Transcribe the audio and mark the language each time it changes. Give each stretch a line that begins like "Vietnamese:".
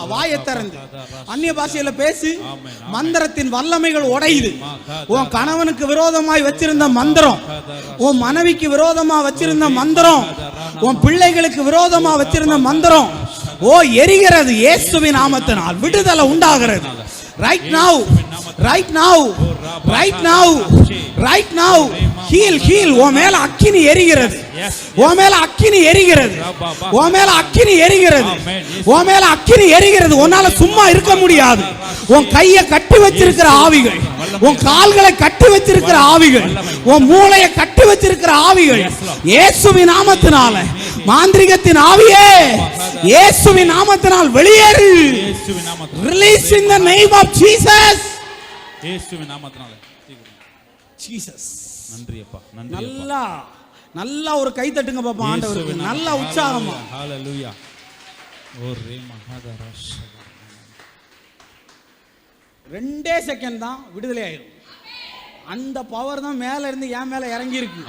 Tamil: வாயை திறந்து அந்நிய பாஷையில பேசு. மந்திரத்தின் வல்லமைகள் உடையுது. உன் கணவனுக்கு விரோதமாய் வச்சிருந்த மந்திரம், உன் மனைவிக்கு விரோதமா வச்சிருந்த மந்திரம், உன் பிள்ளைகளுக்கு விரோதமா வச்சிருந்த மந்திரம் ஓ எரிகிறது இயேசுவின் நாமத்தினால். விடுதலை உண்டாகிறது.
English: Right now, right now, right now, right now. Heal, heal.
Tamil: உன் மேல அக்கினி எரிகிறது, உன் மேல அக்கினி எரிகிறது, உன் மேல அக்கினி எரிகிறது, உன் மேல அக்கினி எரிகிறது. உன்னால சும்மா இருக்க முடியாது. உன் கையை கட்டி வச்சிருக்கிற ஆவிகள், உன் கால்களை கட்டி வச்சிருக்கிற ஆவிகள், உன் மூளையை கட்டி வச்சிருக்கிற ஆவிகள் இயேசுவின் நாமத்தினால, மாந்திரிகத்தின் ஆவியே இயேசுவின் நாமத்தினால் வெளியேறு.
English: Release in the name of Jesus.
Tamil: இயேசுவின் நாமத்தினால.
English: Jesus.
Tamil: நன்றி அப்பா. நன்றி. நல்லா நல்லா ஒரு கை தட்டுங்க பாப்பா ஆண்டவருக்கு. நல்ல உற்சாகமா. ஹalleluya. ஓ ரே மகாதராஷ். 2 செகண்ட் தான் விடுதலை ஆயிடும். அந்த பவர் தான் மேல இருந்து என் மேல இறங்கி இருக்கு.